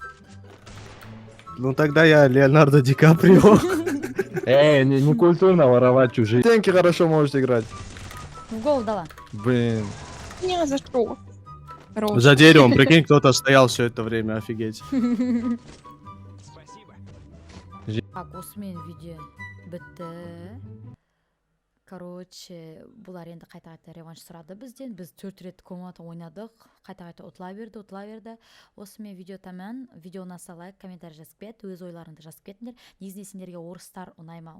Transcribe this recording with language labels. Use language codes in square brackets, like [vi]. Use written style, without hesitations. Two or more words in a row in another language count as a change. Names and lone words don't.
[ru] Ну тогда я Леонардо Ди Каприо. Не культурно воровать чужие. Деньги хорошо можешь играть. В голову дала. Блин. Не, за что? Хорош. За деревом, прикинь, кто-то стоял все это время, офигеть. Так, [kk] осымен видео бітті. Короче, бұлар енді қайта реванш сұрады бізден. Біз 4 рет комната ойнадық. Қайта ұтыла берді. Осымен видео таман. Видео ұнаса лайк, комментарий жазып кет. Өз ойларыңды жазып кетіңдер. Негізінде сендерге орыстар ұнай ма?